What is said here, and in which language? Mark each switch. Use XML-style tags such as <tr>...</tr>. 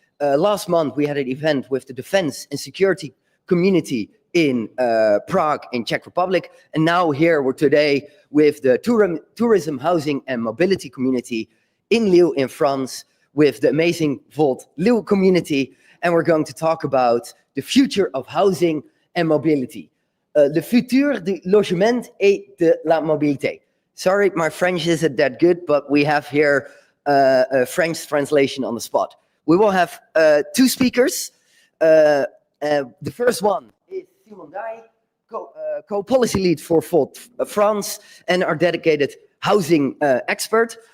<en>Last month we had an event with the defense and security community in Prague in Czech Republic. And now here we're today with the tourism, housing and mobility community in Lille in France with the amazing Volt Lille community. And we're going to talk about the future of housing and mobility.</en> <fr>Le futur du logement et de la mobilité.</fr> <en>Sorry, my French isn't that good, but we have here a French translation on the spot. We will have 2 speakers. The first one is Simon Dahy, co-policy lead for Volt France and our dedicated housing expert.</en>